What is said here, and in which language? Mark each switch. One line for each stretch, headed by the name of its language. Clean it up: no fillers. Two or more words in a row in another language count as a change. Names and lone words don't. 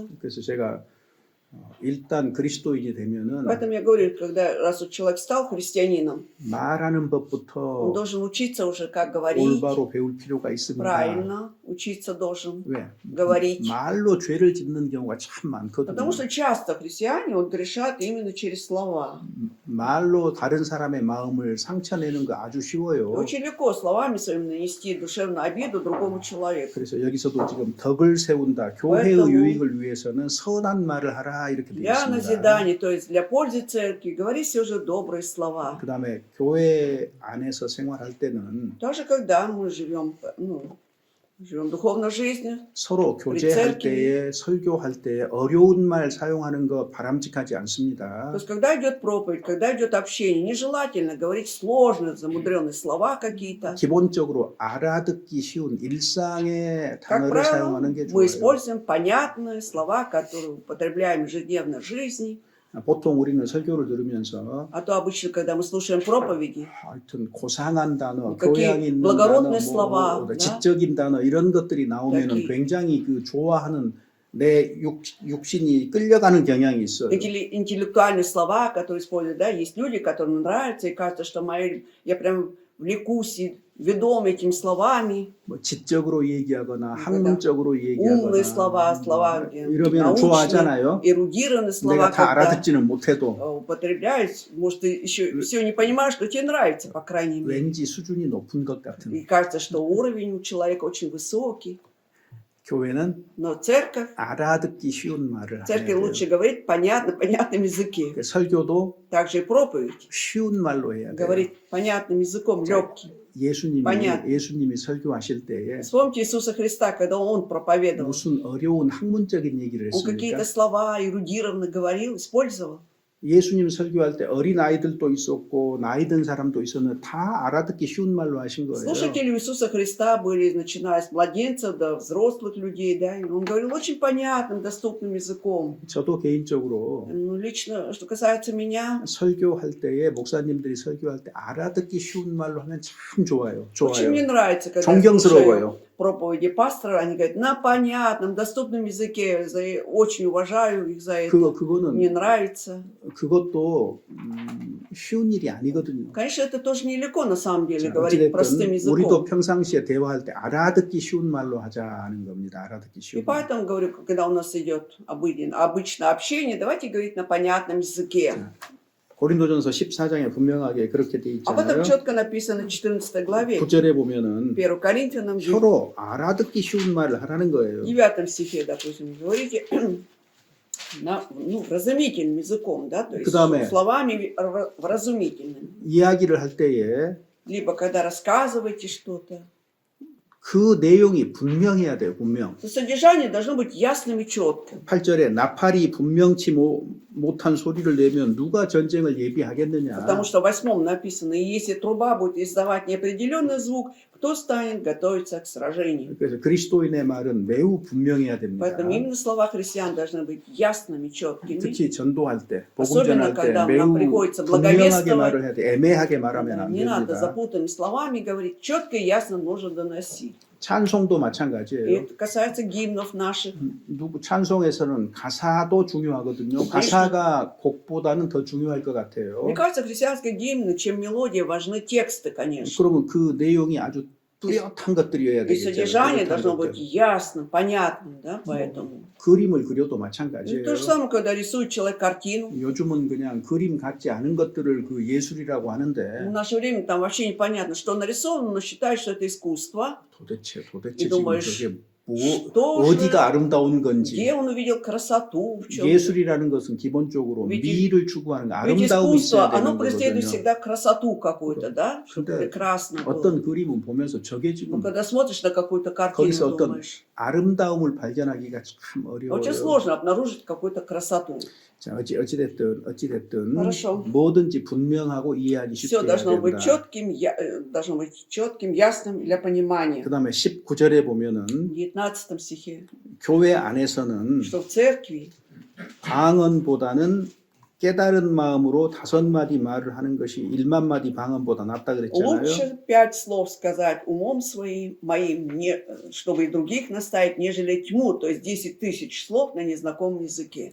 Korean: 그래서 제가 일단 그리스도인이 되면은
Russian: Поэтому я говорю, когда раз вот человек стал христианином,
Korean: 말하는
Russian: он
Korean: 법부터
Russian: должен учиться уже, как говорить
Korean: 올바로 배울 필요가 있습니다.
Russian: правильно, учиться должен.
Korean: 왜?
Russian: говорить.
Korean: 말로 죄를 짓는 경우가 참 많거든요.
Russian: Потому что часто христиане вот грешат именно через слова.
Korean: 말로 다른 사람의 마음을 상처내는 거 아주 쉬워요.
Russian: Очень легко словами своими нанести душевную обиду другому человеку.
Korean: 그래서 여기서도 지금 덕을 세운다. 교회의
Russian: Поэтому
Korean: 유익을 위해서는 선한 말을 하라 이렇게 되어
Russian: Для
Korean: 있습니다.
Russian: назидания, то есть для пользы церкви, говори все же добрые слова.
Korean: 그다음에 교회 안에서 생활할 때는
Russian: Даже когда мы живем, живем духовной жизнью,
Korean: 서로 교제할
Russian: церкви.
Korean: 때에 설교할 때에 어려운 말 사용하는 거 바람직하지
Russian: то
Korean: 않습니다.
Russian: есть когда идет проповедь, когда идет общение, нежелательно говорить сложные, замудренные слова какие-то.
Korean: 기본적으로 알아듣기 쉬운 일상의
Russian: Как
Korean: 단어를
Russian: правило,
Korean: 사용하는 게
Russian: мы
Korean: 좋아요.
Russian: используем понятные слова, которые употребляем в ежедневной жизни.
Korean: 보통 우리는 설교를 들으면서
Russian: А то обычно, когда мы слушаем проповеди,
Korean: 하여튼 고상한 단어,
Russian: какие
Korean: 교양 있는
Russian: благородные
Korean: 단어,
Russian: слова, да?
Korean: 지적인 단어 이런 것들이 나오면
Russian: такие
Korean: 굉장히 그 좋아하는 내 육신이 끌려가는 경향이 있어요.
Russian: интеллектуальные слова, которые используют, да, есть люди, которым нравится, и кажется, что я прям влекусь и ведом этими словами.
Korean: 뭐 지적으로 얘기하거나
Russian: да.
Korean: 학문적으로
Russian: Умные
Korean: 얘기하거나
Russian: слова, где
Korean: 이러면
Russian: научные,
Korean: 좋아하잖아요.
Russian: эрудированные слова,
Korean: 내가 다
Russian: когда
Korean: 알아듣지는 못해도
Russian: употребляют, может, ты еще все не понимаешь, что тебе нравится, по крайней мере.
Korean: 왠지 수준이 높은 것 같은.
Russian: И кажется, что уровень у человека очень высокий.
Korean: 교회는
Russian: Но церковь,
Korean: 알아듣기 쉬운 말을
Russian: церковь
Korean: 해야 돼요.
Russian: лучше говорить понятном языке.
Korean: 그 설교도
Russian: Также и проповедь.
Korean: 쉬운 말로 해야 돼요.
Russian: Говорить понятным языком, легким. Понятно.
Korean: 예수님이 설교하실 때에
Russian: Вспомните Иисуса Христа, когда Он проповедовал.
Korean: 무슨 어려운 학문적인 얘기를
Russian: Он какие-то
Korean: 했습니까?
Russian: слова эрудированно говорил, использовал.
Korean: 예수님 설교할 때 어린 아이들도 있었고 나이 든 사람도 있었는데 다 알아듣기 쉬운 말로 하신 거예요.
Russian: Слушатели Иисуса Христа были, начиная с младенцев до взрослых людей, да, и Он говорил очень понятным, доступным языком.
Korean: 저도 개인적으로
Russian: Ну, лично, что касается меня,
Korean: 설교할 때에 목사님들이 설교할 때 알아듣기 쉬운 말로 하면 참 좋아요.
Russian: очень мне
Korean: 좋아요.
Russian: нравится, когда
Korean: 존경스러워요.
Russian: слушаю проповеди пастора, они говорят на понятном, доступном языке. Очень уважаю их за это.
Korean: 그거는
Russian: Мне нравится.
Korean: 그것도 쉬운 일이 아니거든요.
Russian: Конечно, это тоже нелегко на самом деле
Korean: 자,
Russian: говорить простым
Korean: 어찌됐든 우리도
Russian: языком.
Korean: 평상시에 대화할 때 알아듣기 쉬운 말로 하자는 겁니다. 알아듣기
Russian: И
Korean: 쉬운 말.
Russian: поэтому говорю, когда у нас идет обычное общение, давайте говорить на понятном языке.
Korean: 고린도전서 14장에 분명하게 그렇게 돼
Russian: Об этом
Korean: 있잖아요.
Russian: четко написано в 14 главе,
Korean: 9절에 보면은
Russian: 1 Коринфянам, в
Korean: 서로 알아듣기 쉬운 말을 하라는 거예요.
Russian: 9 стихе, допустим, говорите вразумительным языком, да, то есть
Korean: 그다음에
Russian: словами вразумительными.
Korean: 이야기를 할 때에
Russian: Либо когда рассказываете что-то,
Korean: 그 내용이 분명해야 돼요. 분명.
Russian: то содержание должно быть ясным и четким.
Korean: 8절에 나팔이 분명치 못한 소리를 내면 누가 전쟁을 예비하겠느냐.
Russian: Потому что в 8 написано, и если труба будет издавать неопределенный звук, кто станет готовиться к сражению?
Korean: 그래서 그리스도인의 말은 매우 분명해야 됩니다.
Russian: Поэтому именно слова христиан должны быть ясными, четкими.
Korean: 특히 전도할 때, 복음
Russian: Особенно,
Korean: 전할 때
Russian: когда
Korean: 매우
Russian: нам приходится
Korean: 분명하게
Russian: благовествовать.
Korean: 말을 해야 돼. 애매하게 말하면 안
Russian: Не надо
Korean: 됩니다.
Russian: запутанными словами говорить, четко и ясно нужно доносить.
Korean: 찬송도
Russian: И
Korean: 마찬가지예요.
Russian: это касается гимнов наших.
Korean: 찬송에서는 가사도 중요하거든요. 가사가 곡보다는 더 중요할 것 같아요.
Russian: Мне кажется, христианские гимны, чем мелодия, важны тексты, конечно.
Korean: 그러면 그 내용이 아주 뚜렷한 것들이어야
Russian: И содержание
Korean: 되겠죠.
Russian: должно быть ясным, понятным, да, поэтому.
Korean: 그림을 그려도
Russian: И
Korean: 마찬가지예요.
Russian: то же самое, когда рисует человек картину.
Korean: 요즘은 그냥 그림 같지 않은 것들을 그 예술이라고
Russian: В
Korean: 하는데
Russian: наше время там вообще непонятно, что нарисовано, но считают, что это искусство.
Korean: 도대체
Russian: И
Korean: 지금
Russian: думаешь,
Korean: 저게
Russian: что
Korean: 어디가
Russian: же,
Korean: 아름다운 건지.
Russian: где он увидел красоту, в чем.
Korean: 예술이라는 것은 기본적으로
Russian: ведь
Korean: 미를 추구하는 거,
Russian: Ведь
Korean: 아름다움이
Russian: искусство,
Korean: 있어야
Russian: оно
Korean: 되는
Russian: преследует
Korean: 거거든요.
Russian: всегда красоту какую-то, да, чтобы
Korean: 근데
Russian: прекрасно было.
Korean: 어떤 그림은 보면서 저게
Russian: Ну,
Korean: 지금
Russian: когда смотришь на какую-то картину,
Korean: 거기서 어떤
Russian: думаешь,
Korean: 아름다움을 발견하기가 참
Russian: очень
Korean: 어려워요.
Russian: сложно обнаружить какую-то красоту.
Korean: 자, 어찌됐든
Russian: Хорошо.
Korean: 뭐든지 분명하고 이해하기 쉽게
Russian: Все
Korean: 해야
Russian: должно быть
Korean: 된다.
Russian: четким, ясным для понимания.
Korean: 그다음에 19절에 보면은
Russian: В 19 стихе,
Korean: 교회 안에서는
Russian: что в церкви
Korean: 방언보다는 깨달은 마음으로 5마디 말을 하는 것이 1만 마디 방언보다 낫다 그랬잖아요.
Russian: лучше 5 слов сказать умом моим, чтобы и других наставить, нежели тьму, то есть 10 тысяч слов на незнакомом языке.